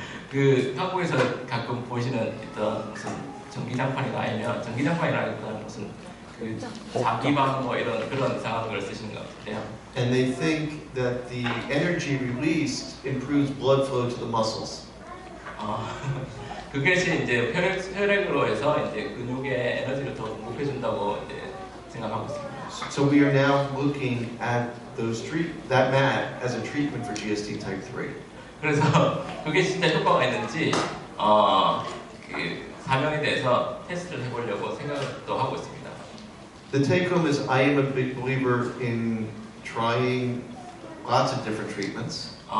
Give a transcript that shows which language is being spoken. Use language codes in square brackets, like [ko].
[ko] 그 한국에서 가끔 보시는 어떤 무슨 전기장판이나 전기장판이라기보다는 무슨 그 자기방 이런 그런 이상한 걸 쓰시는 것 같은데요. [en] And they think that the energy released improves blood flow to the muscles. [ko] 그것이 이제 혈액으로 해서 이제 근육의 에너지를 더 공급해준다고 이제 생각하고 있습니다. [en] So we are now looking at that mat as a treatment for GSD type 3. [ko] 그래서 그게 진짜 효과가 있는지 그 사명에 대해서 테스트를 해보려고 생각도 하고 있습니다. [en] The take home is I am a big believer in trying lots of different treatments.